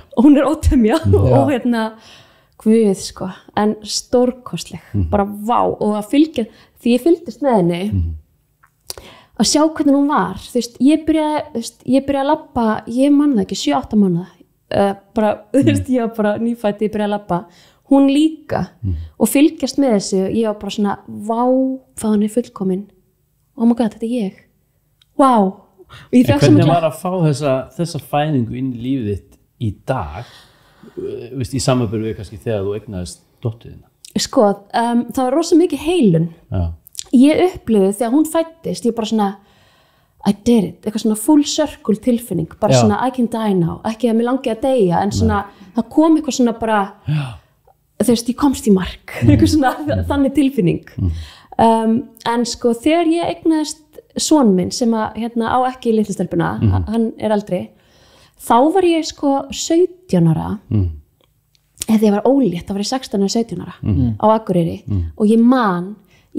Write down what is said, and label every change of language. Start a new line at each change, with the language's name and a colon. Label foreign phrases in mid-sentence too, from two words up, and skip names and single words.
Icelandic: Og hún er ótemja og Guð, sko, en stórkostleg, bara vá, og að fylgja, því ég fylgdist með henni, að sjá hvernig hún var, þú veist, ég byrjaði að labba, ég man það ekki, 7-8 mánuða, bara, þú veist, ég var bara nýfætt, ég byrjaði að labba, hún líka og fylgjast með þessu, ég var bara svona vá, hvað hann er fullkomin
English: oh my god,
Icelandic: þetta er ég wow. Og ég En fékk svo hvernig mikla var að fá þessa fæðingu inn í lífið þitt í dag, veist, í samanburði við kannski þegar þú eignaðist dótturina? sko, það var rosa mikið heilun Já. ég upplifði þegar hún fæddist ég bara svona
English: I did it,
Icelandic: eitthvað svona
English: full circle
Icelandic: tilfinning bara Já. svona
English: I can die now,
Icelandic: ekki að mér langi að deyja en svona, það kom eitthvað svona bara þú veist, ég komst í mark eitthvað svona þannig tilfinning en sko þegar ég eignaðist son minn sem að á ekki litlu stelpuna, hann eldri þá var ég sko 17 ára eða ég var ólétt, þá var ég 16 og 17 ára á Akureyri og ég